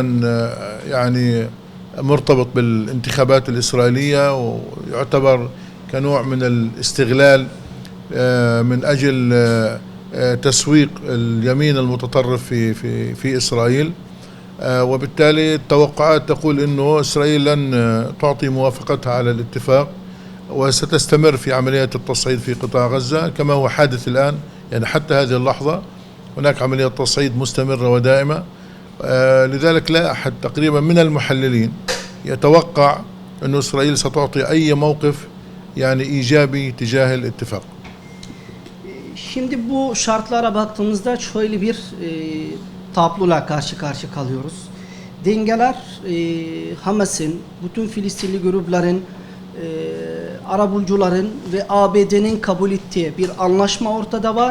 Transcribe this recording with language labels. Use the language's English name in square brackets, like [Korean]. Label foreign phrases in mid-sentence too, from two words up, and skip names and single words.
[Arabic] يعني مرتبط بالانتخابات الإسرائيلية، ويعتبر كنوع من الاستغلال من أجل تسويق اليمين المتطرف في إسرائيل، وبالتالي التوقعات تقول إنه إسرائيل لن تعطي موافقتها على الاتفاق وستستمر في عمليات التصعيد في قطاع غزة كما هو حادث الآن. يعني حتى هذه اللحظة هناك عملية تصعيد مستمرة ودائمة، لذلك لا أحد تقريبا من المحللين يتوقع أن إسرائيل ستعطي أي موقف يعني إيجابي تجاه الاتفاق. [Turkish] Şimdi bu şartlara baktığımızda şöyle bir tabloyla karşı karşı kalıyoruz. Dengeler Hamas'ın, bütün Filistinli grupların, arabulucuların ve ABD'nin kabul ettiği bir anlaşma ortada var.